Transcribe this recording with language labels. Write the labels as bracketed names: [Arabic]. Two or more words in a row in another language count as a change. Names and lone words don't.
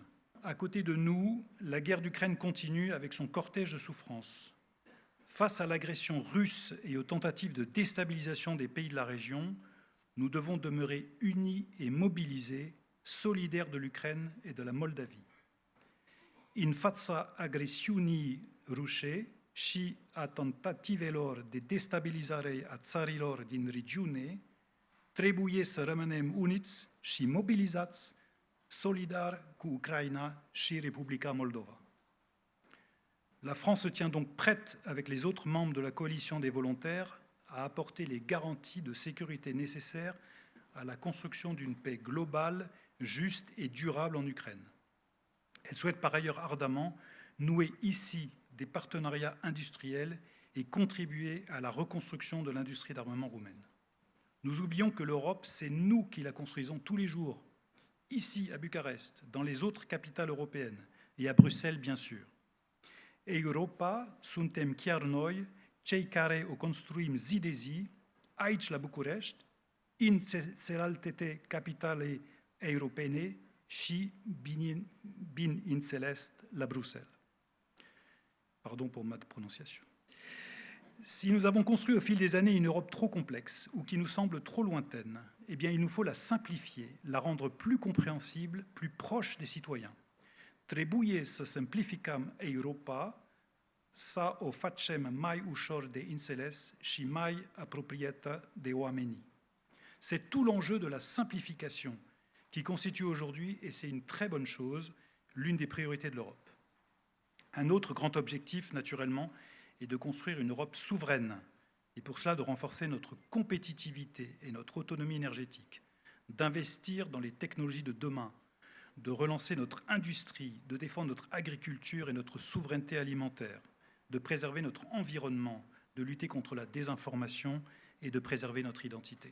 [French] À côté de nous, la guerre d'Ukraine continue avec son cortège de souffrances. Face à l'agression russe et aux tentatives de déstabilisation des pays de la région, nous devons demeurer unis et mobilisés, solidaires de l'Ukraine et de la Moldavie. [Romanian] In fața agresiunii ruse și a tentativelor de destabilizare a țărilor din regiune, trebuie să rămânem uniți și mobilizați, solidari cu Ucraina și Republica Moldova. [French] La France se tient donc prête, avec les autres membres de la coalition des volontaires, à apporter les garanties de sécurité nécessaires à la construction d'une paix globale, juste et durable en Ukraine. Elle souhaite par ailleurs ardemment nouer ici des partenariats industriels et contribuer à la reconstruction de l'industrie d'armement roumaine. Nous oublions que l'Europe, c'est nous qui la construisons tous les jours, ici à Bucarest, dans les autres capitales européennes et à Bruxelles bien sûr. [Romanian] Europa, suntem chiar noi, cei care o construim zi de zi, aici la București, în celelalte capitale europene și, bineînțeles, la Bruxelles. [French] Pardon pour ma prononciation. Si nous avons construit au fil des années une Europe trop complexe ou qui nous semble trop lointaine, eh bien il nous faut la simplifier, la rendre plus compréhensible, plus proche des citoyens. [Romanian] Trebuie să simplificăm Europa, să o facem mai ușor de înțeles și mai apropiată de oameni. [French] C'est tout l'enjeu de la simplification qui constitue aujourd'hui, et c'est une très bonne chose, l'une des priorités de l'Europe. Un autre grand objectif, naturellement, est de construire une Europe souveraine, et pour cela de renforcer notre compétitivité et notre autonomie énergétique, d'investir dans les technologies de demain, de relancer notre industrie, de défendre notre agriculture et notre souveraineté alimentaire, de préserver notre environnement, de lutter contre la désinformation et de préserver notre identité.